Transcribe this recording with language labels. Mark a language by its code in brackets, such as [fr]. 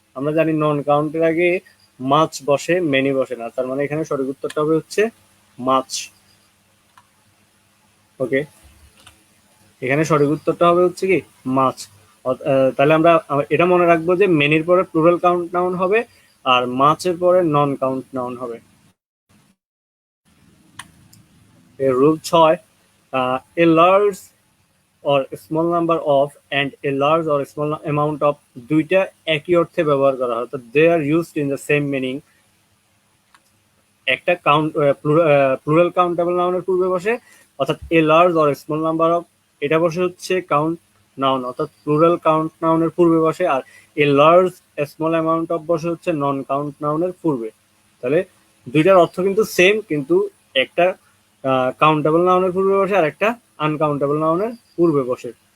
[bn] আমরা জানি নন কাউন্টের আগে মাছ বসে, মেনি বসে না, তার মানে এখানে সঠিক উত্তরটা হবে হচ্ছে মাছ। ওকে, এখানে সঠিক উত্তরটা হবে হচ্ছে কি মাছ। তাহলে আমরা এটা মনে রাখবো যে মেনির পরে প্লুরাল কাউন্ট নাউন হবে আর মাছের পরে নন কাউন্ট নাউন হবে। [en] rule 6, a large or small number of and a large or small amount of [bn] দুইটা একই অর্থে ব্যবহার করা হয়, তো [en] they are used in the same meaning। [bn] একটা কাউন্ট প্লুরাল কাউন্টেবল নাউনের পূর্বে বসে, অর্থাৎ a large or small number of, এটা বসে হচ্ছে কাউন্ট নাউন অর্থাৎ প্লুরাল কাউন্ট নাউনের পূর্বে বসে, আর a large small amount of বসে হচ্ছে নন কাউন্ট নাউনের পূর্বে। তাহলে দুইটার অর্থ কিন্তু সেম, কিন্তু একটা কাউন্টেবল নাউনের পূর্বে বসে আর একটা আনকাউন্টেবল নাউনের পূর্বে বসে।